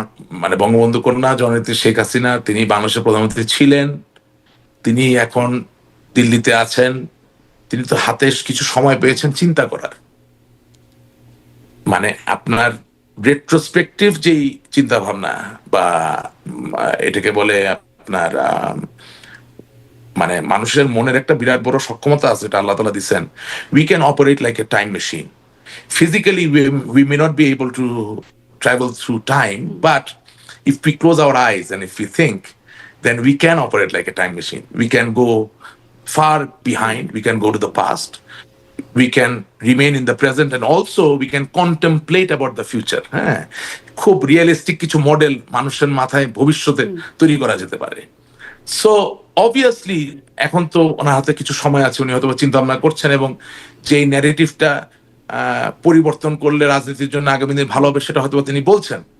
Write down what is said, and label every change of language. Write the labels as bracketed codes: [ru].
[bn] মানে বঙ্গবন্ধু কন্যা জননেত্রী শেখ হাসিনা, তিনি বাংলাদেশের প্রধানমন্ত্রী ছিলেন, তিনি এখন দিল্লিতে আছেন, তিনি তো হাতে কিছু সময় পেয়েছেন চিন্তা করার। মানে আপনার রেট্রোস্পেকটিভ যেই চিন্তা ভাবনা বা এটাকে বলে আপনার মানে মানুষের মনের একটা বিরাট বড় সক্ষমতা আছে, এটা আল্লাহ তাআলা দিচ্ছেন। [en] We can operate like a time machine. Physically, we may not be able to travel through time, but if we close our eyes and if we think, then we can operate like a time machine. We can go far behind, we can go to the past, we can remain in the present, and also we can contemplate about the future. [bn] হ্যাঁ, খুব realistic কিছু model মানুষের মাথায় ভবিষ্যতে তৈরি করা যেতে পারে। [en] so obviously [bn] এখন তো ওনার হাতে কিছু সময় আছে, উনি হয়তো চিন্তা ভাবনা করছেন, এবং যে ন্যারেটিভটা পরিবর্তন করলে রাজনীতির জন্য আগামী দিন ভালো হবে সেটা হয়তো তিনি বলছেন।